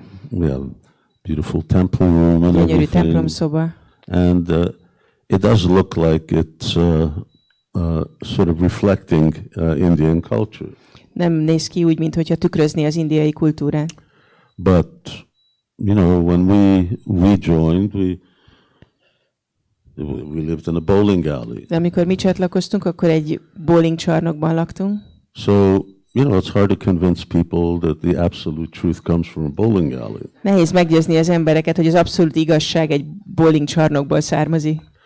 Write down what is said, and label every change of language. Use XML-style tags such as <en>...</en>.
<en>We have beautiful temple room and</en> <hu>gyönyörű</hu> <en>everything.</en> <hu>templomszoba.</hu> <en>And it does look like it's sort of reflecting Indian culture.</en> <hu>Nem néz ki úgy, mintha tükrözni az indiai kultúrát.</hu> <en>But, when we joined, we lived in a bowling alley.</en> <hu>De amikor mi csatlakoztunk, akkor egy bowling csarnokban laktunk.</hu> <en>So it's hard to convince people that the absolute truth comes from a bowling alley.</en> <hu>Nehéz meggyőzni az embereket, hogy az abszolút igazság egy bowling csarnokból származik.</hu>